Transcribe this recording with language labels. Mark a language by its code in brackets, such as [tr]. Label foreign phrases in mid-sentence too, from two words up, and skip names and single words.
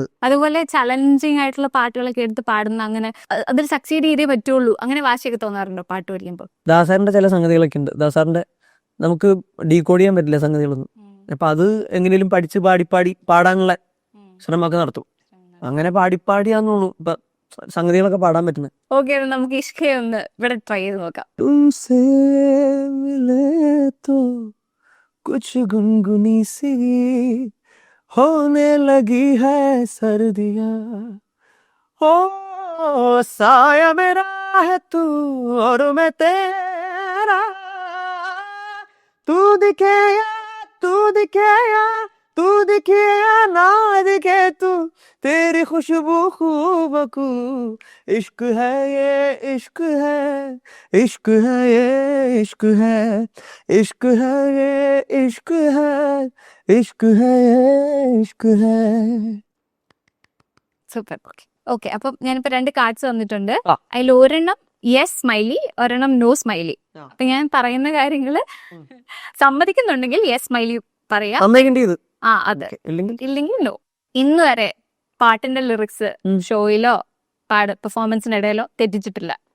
[ml] അതുപോലെ ചലഞ്ചിങ് ആയിട്ടുള്ള പാട്ടുകളൊക്കെ എടുത്ത് പാടുന്ന, അങ്ങനെ അതിൽ സക്സീഡ് ചെയ്തേ പറ്റുള്ളൂ, അങ്ങനെ വാശിയൊക്കെ തോന്നാറുണ്ടോ പാട്ട് പഠിക്കുമ്പോൾ? ദാസാറിന്റെ ചില സംഗതികളൊക്കെ ഉണ്ട്. ദാസാറിന്റെ നമുക്ക് ഡീകോഡ് ചെയ്യാൻ പറ്റില്ല സംഗതികളൊന്നും. അപ്പൊ അത് എങ്ങനെയും പഠിച്ച് പാടാനുള്ള ശ്രമമൊക്കെ നടത്തും. അങ്ങനെ പാടിയാന്നുള്ളൂ ഇപ്പൊ സംഗതികളൊക്കെ പാടാൻ പറ്റുന്നത്. ഓക്കെ, നമുക്ക് ഇഷ്കയൊന്ന് ഇവിടെ ട്രൈ ചെയ്ത് നോക്കാം. [hi] कुछ गुनगुनी सी होने लगी है सर्दियां, ओ साया मेरा है तू और मैं तेरा, तू दिखे या तू दिखे या तू दिखे या ना दिखे तू, तेरी खुशबू खूबकू, इश्क है ये इश्क है, इश्क है ये इश्क है, इश्क है ये इश्क है, इश्क है ये इश्क है. [ml] സൂപ്പർ. ഓക്കെ, അപ്പം ഞാനിപ്പോ 2 കാർഡ്സ് തന്നിട്ടുണ്ട്. അതിൽ ഒരെണ്ണം [en] yes smiley, [ml] ഒരെണ്ണം [en] no smiley. [ml] അപ്പൊ ഞാൻ പറയുന്ന കാര്യങ്ങള് സമ്മതിക്കുന്നുണ്ടെങ്കിൽ [en] yes smiley [ml] പറയാം, അതെ, ഇല്ലെങ്കിൽ നോ. ഇന്ന് വരെ പാട്ടിന്റെ ലിറിക്സ് ഷോയിലോ പെർഫോമൻസിനിടയിലോ തെറ്റിച്ചിട്ടില്ല?